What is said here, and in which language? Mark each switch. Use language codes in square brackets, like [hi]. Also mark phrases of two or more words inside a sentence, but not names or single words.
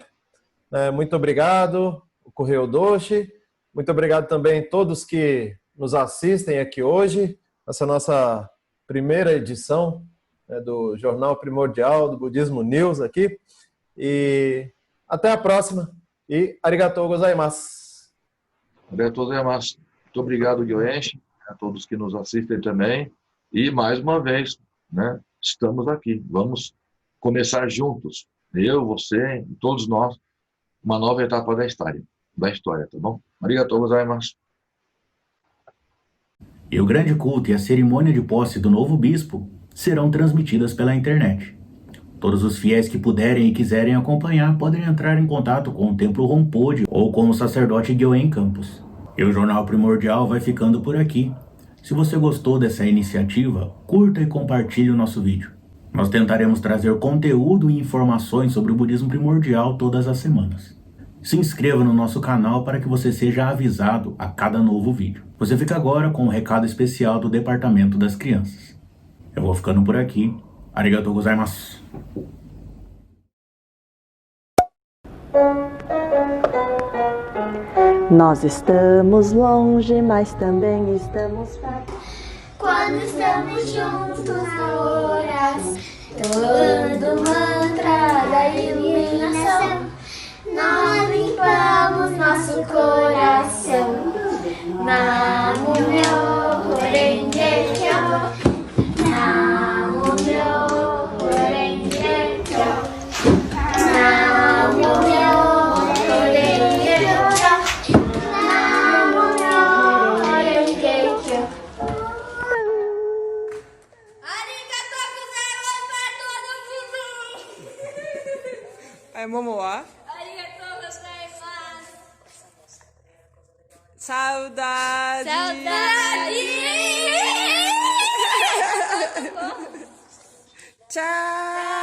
[pt] Muito obrigado, o Correio Odoshi. Muito obrigado também a todos que nos assistem aqui hoje, essa nossa primeira edição do Jornal Primordial do Budismo News aqui. E até a próxima. E [ja] ありがとうございます. ありがとうございます. [pt] Muito obrigado, Gyoenshi, a todos que nos assistem também. E, mais uma vez, né, estamos aqui. Vamos começar juntos, eu, você e todos nós, uma nova etapa da história, tá bom? [ja] ありがとうございます. [pt] E o grande culto e a cerimônia de posse do novo bispo serão transmitidas pela internet. Todos os fiéis que puderem e quiserem acompanhar podem entrar em contato com o Templo Rompode ou com o sacerdote Guilhem Campos. E o Jornal Primordial vai ficando por aqui. Se você gostou dessa iniciativa, curta e compartilhe o nosso vídeo. Nós tentaremos trazer conteúdo e informações sobre o budismo primordial todas as semanas. Se inscreva no nosso canal para que você seja avisado a cada novo vídeo. Você fica agora com um recado especial do Departamento das Crianças. Eu vou ficando por aqui. [ja] ありがとうございます. [pt] Nós estamos longe, mas também estamos perto. Quando estamos juntos na oração, entoando o mantra da iluminação, nós limpamos nosso coração. [ja] 南無妙法蓮華経、南無妙法蓮華経、南無妙法蓮華経、南無妙法蓮華経. ありがとうございます [pt] pra todo mundo! Aí, Momoá. [ja] ありがとうございます! [pt] Saudade! Saudade! Tchau!